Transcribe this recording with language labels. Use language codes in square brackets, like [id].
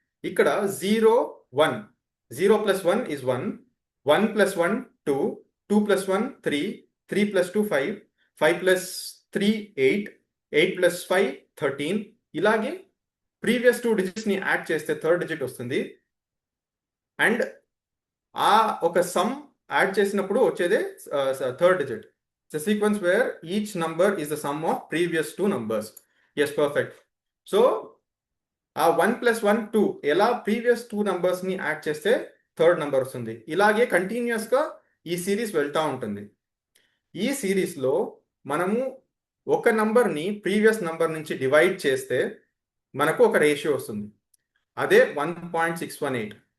[te] ఇక్కడ 0 1 0 + 1 is 1 1 + 1 2 2 + 1 3 3 + 2 5 5 + 3 8 8 + 5 13 ఇలాగే previous 2 digits ని యాడ్ చేస్తే థర్డ్ డిజిట్ వస్తుంది. అండ్ ఆ ఒక సమ్ యాడ్ చేసినప్పుడు వచ్చేదే third digit. [en] It's a sequence where each number is the sum of previous 2 numbers. Yes, perfect. [te] So, 1 + 1 2 ఎలా ప్రీవియస్ 2 numbers ని యాడ్ చేస్తే థర్డ్ నంబర్ వస్తుంది. ఇలాగే కంటిన్యూస్ గా ఈ సిరీస్ వెళ్తా ఉంటుంది. ఈ సిరీస్ లో మనము ఒక నంబర్ ని ప్రీవియస్ నంబర్ నుంచి డివైడ్ చేస్తే మనకు ఒక రేషియో వస్తుంది, అదే 1.618.